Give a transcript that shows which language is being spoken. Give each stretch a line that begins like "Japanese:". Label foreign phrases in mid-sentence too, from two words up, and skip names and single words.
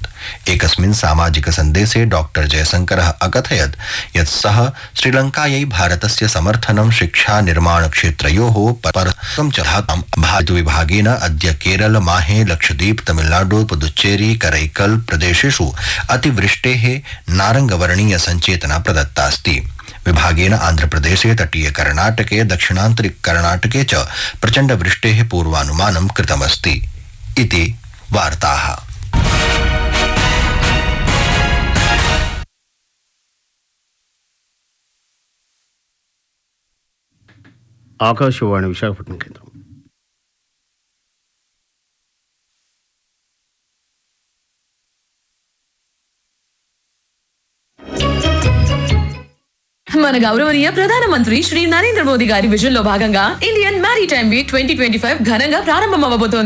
Sanskrit: एकस्मिन् सामाजिक सन्देशे डॉक्टर जयशंकरः अकथयत् यत् सः श्रीलंकायै भारतस्य समर्थनं शिक्षा निर्माण क्षेत्रयोः परस्परं च भारतविभागेन अद्य केरल, माहे, लक्षद्वीप, तमिलनाडु, पुदुच्चेरी, करैकल प्रदेशेषु अतिवृष्टेः नारंगवर्णीय संचेतना प्रदत्तास्ति। विभागेन आन्ध्रप्रदेशे, तटीय कर्णाटके, दक्षिणान्तरिक कर्णाटके च प्रचण्ड वृष्टेः पूर्वानुमानं कृतमस्ति इति वार्ताः।
Telugu: ఆకాశవాణి విశాఖపట్నం కేంద్రం. మన గౌరవనీయ ప్రధానమంత్రి శ్రీ నరేంద్ర మోదీ గారి విజన్ లో భాగంగా ఇండియన్ మ్యారిటైమ్ వీక్ 2025 ఘనంగా ప్రారంభం అవ్వబోతోంది.